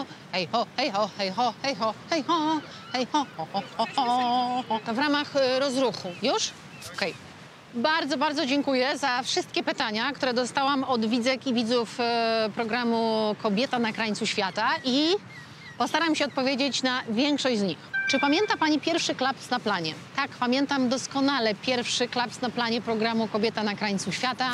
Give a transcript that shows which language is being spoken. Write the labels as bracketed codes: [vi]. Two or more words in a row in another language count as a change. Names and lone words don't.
[pl] Hej ho, hej ho, hej ho, hej ho, hej ho, hej ho, ho, ho, ho, ho. To w ramach rozruchu. Już? Okej. Bardzo, bardzo dziękuję za wszystkie pytania, które dostałam od widzek i widzów programu Kobieta na krańcu świata i postaram się odpowiedzieć na większość z nich. Czy pamięta pani pierwszy klaps na planie? Tak, pamiętam doskonale pierwszy klaps na planie programu Kobieta na krańcu świata.